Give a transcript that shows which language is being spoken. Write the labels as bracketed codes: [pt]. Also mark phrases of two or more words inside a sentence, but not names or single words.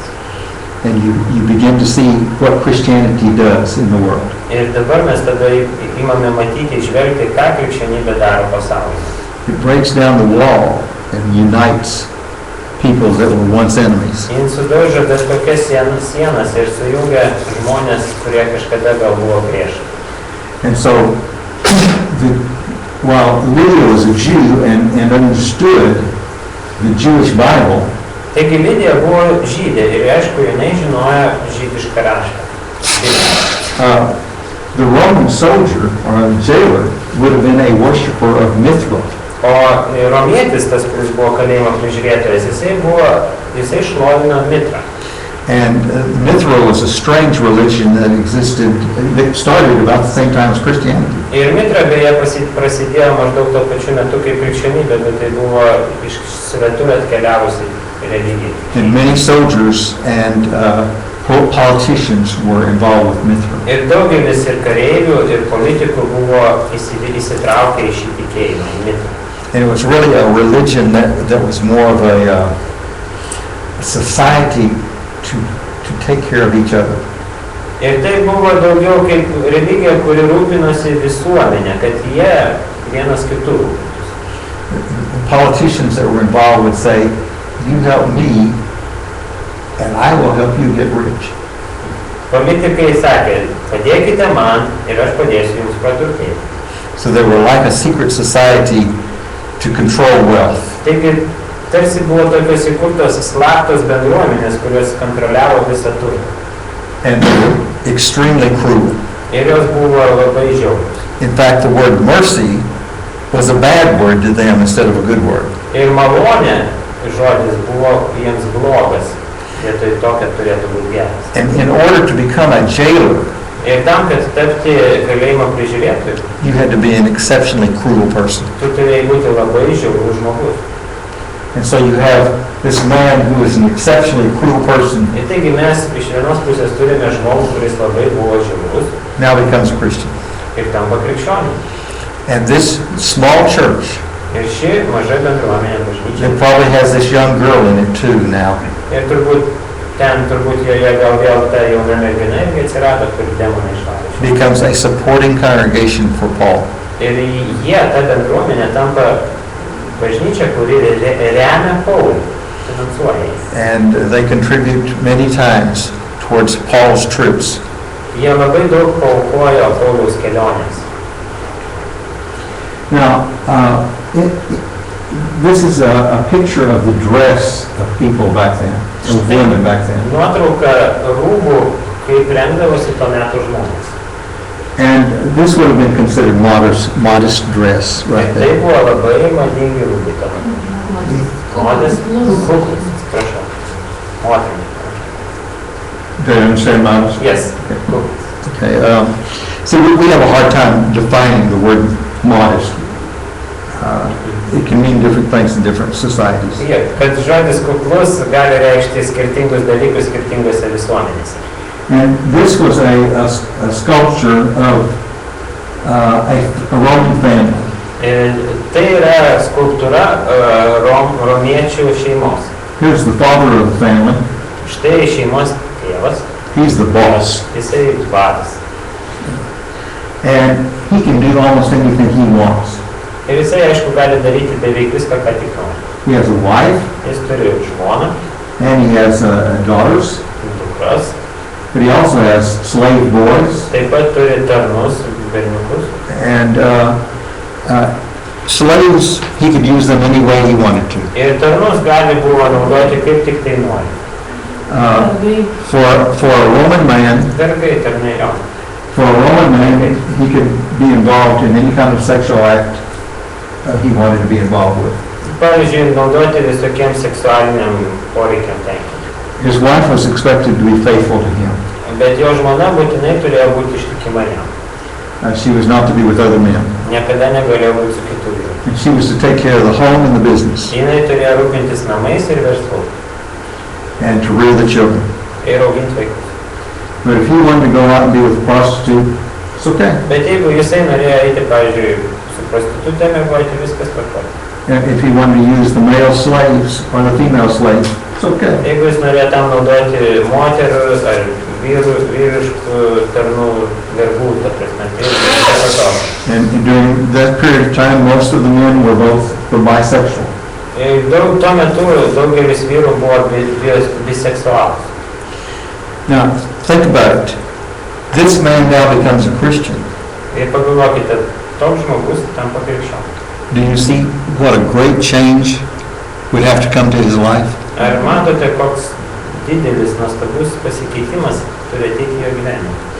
[en] And you begin to see what Christianity does in the world. [lt] Ir dabar mes tada imame matyti, žvelgti, ką krikščionybė daro pasaulyje. [en] It breaks down the wall and unites people that were once enemies. [lt] Jis sudaužo bet kokias sienas ir sujungia žmonės, kurie kažkada gal buvo priešai. [en] And so, while Lydia was a Jew and understood the Jewish Bible, [lt] Taigi Lidija buvo žydė ir aišku, jinai žinojo žydišką raštą. [en] the Roman soldier or jailer would have been a worshiper of Mithra. [lt] O romietis, tas, kuris buvo kalėjimo prižiūrėtojas, jisai šlovino Mitrą. [en] And Mithra was a strange religion that existed, that started about the same time as Christianity. [lt] Ir Mitra beje prasidėjo maždaug tuo pačiu metu kaip krikščionybė, bet tai buvo iš svetur atkeliavusi religija. [en] And many soldiers and politicians were involved with Mithra. [lt] Ir daugelis ir kareivių, ir politikų buvo įsitraukę į šį tikėjimą, į Mitrą. [en] And it was really a religion that was more of a society to take care of each other. [lt] Ir tai buvo daugiau kaip religija, kuri rūpinosi visuomenė, kad jie vienas kitų rūpinosi. [en] Politicians that were involved would say, you help me and I will help you get rich. [lt] Politikai sakė, padėkite man ir aš padėsiu jums praturtėti. [en] So they were like a secret society to control wealth. [lt] Taigi, tarsi buvo tokios įkurtos slaptos bendruomenės, kurios kontroliavo visą turtą. [en] And they were extremely cruel. [lt] Ir jos buvo labai žiaurios. [en] In fact, the word mercy was a bad word to them instead of a good word. [lt] Ir malonė žodis buvo jiems blogas, vietoj to, kad turėtų būti geras. [en] And in order to become a jailer, [lt] Ir tam, kad tapti kalėjimo prižiūrėtoju, [en] you had to be an exceptionally cruel person. [lt] tu turėjai būti labai žiaurus žmogus. [en] And so you have this man who is an exceptionally cruel person [lt] Ir taigi mes iš vienos pusės turime žmogų, kuris labai buvo žiaurus [en] now becomes a Christian. [lt] ir tampa krikščioniu. [en] And this small church [lt] Ir ši maža bendruomenė bažnyčia. [en] that probably has this young girl in it too now, [lt] Ir turbūt joje gal vėl ta jauna mergina irgi atsirado, kur demonai išvarė. [en] becomes a supporting congregation for Paul. [lt] Ir jie, ta bendruomenė, tampa bažnyčia, kuri remia Paulių, finansuoja jį. [en] And they contribute many times towards Paul's trips. [lt] Jie labai daug paaukojo Pauliaus kelionės. [en] Now, this is a picture of the dress of people back then, of women back then. [lt] Nuotrauka rūbų, kaip rengdavosi to metų žmonės. [en] And this would have been considered modest dress right [lt] Tai [en] there. [lt] buvo labai madingi rūbai to metu. Modest, kuklus, atsiprašau. Moterini. [en] Do you understand modest? [lt] Yes, kuklus. [en] Okay, so we have a hard time defining the word modest. It can mean different things in different societies. [lt] Kad žodis kuklus gali reikšti skirtingus dalykus skirtingose visuomenėse. [en] And this was a sculpture of a Roman family. [lt] Tai yra skulptūra romiečių šeimos. [en] Here's the father of the family. [lt] Štai šeimos tėvas, [en] He's the boss. [lt] jisai vadas. [en] And he can do almost anything he wants. [lt] Ir jisai, aišku, gali daryti beveik viską, ką tik nori. [en] He has a wife, [lt] Jis turi žmoną, [en] and he has daughters, [lt] dukras, [en] but he also has slave boys. [lt] taip pat turi tarnus, berniukus. [en] And slaves, he could use them any way he wanted to. [lt] Ir tarnus gali buvo naudoti kaip tik tai nori. [en] For a Roman man, [lt] Vergai, tarnai, jo. [en] for a Roman man, he could be involved in any kind of sexual act he wanted to be involved with. [lt] Pavyzdžiui, naudoti visokiems seksualiniam poreikiam tenkinti. [en] His wife was expected to be faithful to him. [lt] Bet jo žmona būtinai turėjo būti ištikima jam. [en] She was not to be with other men. [lt] Niekada negalėjo būti su kitų vyrų. [en] And she was to take care of the home and the business [lt] Jinai turėjo rūpintis namais ir verslu. [en] and to rear the children. [lt] Ir auginti vaikus. [en] But if he wanted to go out and be with a prostitute, it's okay. [lt] Bet jeigu jisai norėjo eiti, pavyzdžiui, su prostitutė mėgoti, viskas tvarkoj. [en] And if he wanted to use the male slaves or the female slaves, it's okay. [lt] Jeigu jis norėjo tam naudoti moterų ar vyriškų tarnų vergų, ta prasme, tai tvarkoj. [en] And during that period of time, most of the men were bisexual. [lt] Tuo metu daugelis vyrų buvo biseksualūs. [en] Now, think about it. This man now becomes a Christian. [lt] Ir pagalvokite, toks žmogus tampa krikščioniu. [en] Do you see what a great change would have to come to his life? [lt] Ar matote, koks didelis, nuostabus pasikeitimas turi ateiti jo gyvenime?